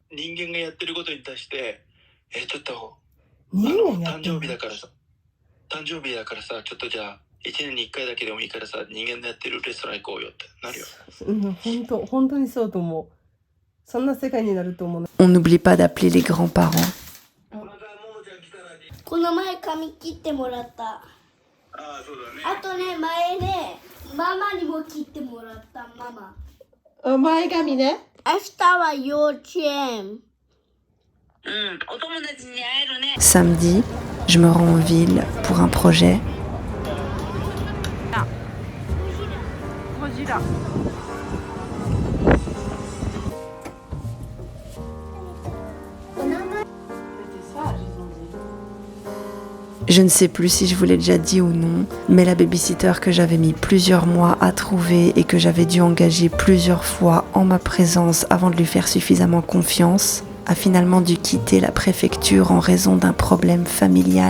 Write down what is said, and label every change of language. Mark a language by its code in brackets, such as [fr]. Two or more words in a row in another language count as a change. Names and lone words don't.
[ja] 人間がやってることに対して、ちょっと、人間やっ誕てる生日だからさ、ちょっとじゃあ、1年に1回だけでもいいからさ、人間のやってるレストラン行こうよってなるよ。うん本当にそうと思うそんな世界になると思う [fr] On n'oublie pas d'appeler les grands-parents. [ja] この前髪切ってもらった。ああ、そうだね。あとね前ねママにも切ってもらったママ。前髪ね明日は幼稚園。お友達に会えるね。 [fr] Samedi, je me rends en ville pour un projet. Je ne sais plus si je vous l'ai déjà dit ou non, mais la babysitter que j'avais mis plusieurs mois à trouver et que j'avais dû engager plusieurs fois en ma présence avant de lui faire suffisamment confiance, a finalement dû quitter la préfecture en raison d'un problème familial.